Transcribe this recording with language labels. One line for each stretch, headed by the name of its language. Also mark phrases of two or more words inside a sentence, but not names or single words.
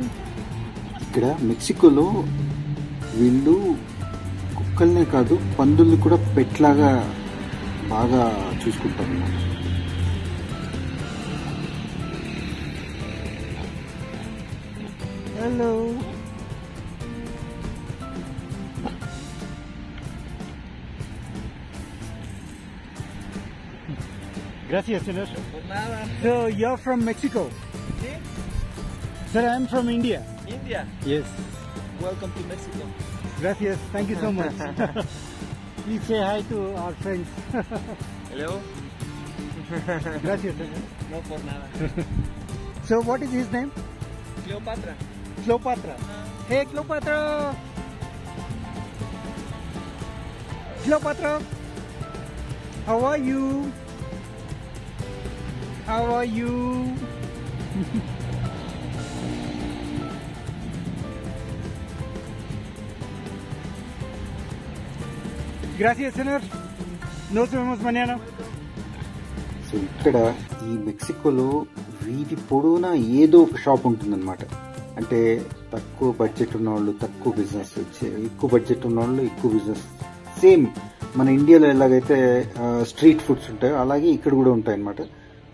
Telugu: ఇక్కడ మెక్సికోలో వీళ్ళు కుక్కల్నే కాదు, పందుల్ని కూడా పెట్లాగా బాగా చూసుకుంటారు అన్నమాట. హలో.
Spanish: Gracias, señor. Por nada.
English: So you're from Mexico?
Spanish: Sí?
English: Sir, I'm from India. India. Yes. Welcome to Mexico. Gracias. Thank you so much. Please say hi to our friends. Hello.
Spanish: Gracias, señor. No por nada.
English: So what is his name? Cleopatra. Cleopatra. Hey, Cleopatra. Cleopatra. How are you? How are you?
Spanish: Gracias, señor. Nos vemos mañana.
Telugu: సో ఇక్కడ ఈ మెక్సికోలో వీధి పొడవునా ఏదో ఒక షాప్ ఉంటుందన్నమాట. అంటే తక్కువ బడ్జెట్ ఉన్నవాళ్ళు తక్కువ బిజినెస్, ఎక్కువ బడ్జెట్ ఉన్నవాళ్ళు ఎక్కువ బిజినెస్. సేమ్ మన ఇండియాలో ఎలాగైతే
English: street foods
Telugu: ఉంటాయో అలాగే ఇక్కడ కూడా ఉంటాయన్నమాట.